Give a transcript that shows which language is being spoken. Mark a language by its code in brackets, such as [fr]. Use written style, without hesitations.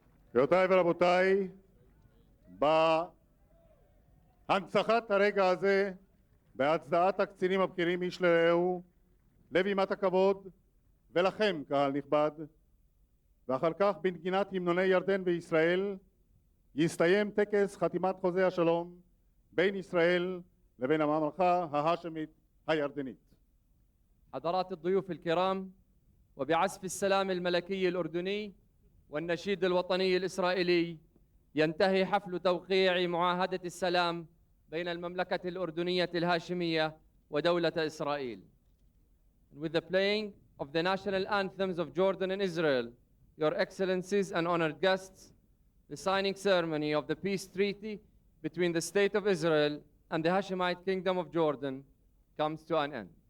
[he] גבירותיי ורבותיי, בהנצחת הרגע הזה, בהצדעת הקצינים הבכירים איש לרעהו, לבימת הכבוד, ולכם, קהל נכבד, ואחר כך בנגינת המנוני ירדן וישראל, יסתיים טקס חתימת חוזה השלום בין ישראל לבין הממלכה ההאשמית הירדנית. [ar] حضرات الضيوف الكرام، وبعزف السلام الملكي الأردني والنشيد الوطني الإسرائيلي ينتهي حفل توقيع معاهدة السلام بين المملكة الأردنية الهاشمية ودولة إسرائيل. [en] With the playing of the national anthems of Jordan and Israel, Your Excellencies and honored guests, the signing ceremony of the peace treaty between the State of Israel and the Hashemite Kingdom of Jordan comes to an end.